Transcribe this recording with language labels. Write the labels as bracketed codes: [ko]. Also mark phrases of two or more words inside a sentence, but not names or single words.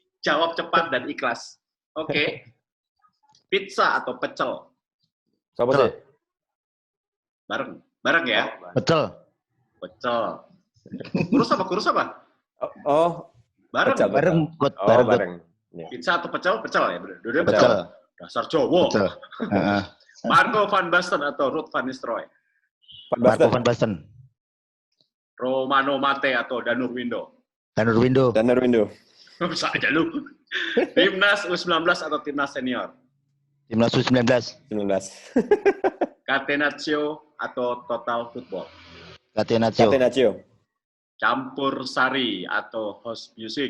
[id] Jawab cepat dan ikhlas. Oke. Pizza atau pecel? Coba sih. Bareng ya? Pecel. Kurus apa? Bareng. Pizza atau pecel? Pecel ya? Dua-duanya pecel. Dasar cowok. Marco van Basten atau Ruud van Nistelrooy? Marco van Basten. Romano Mate atau Danur Windo? Danur Windo. Bisa aja lu. Timnas U19 atau timnas senior? Timnas U19. Catenaccio atau [en] Total Football? [id] Catenaccio. Campur Sari atau [en] House Music?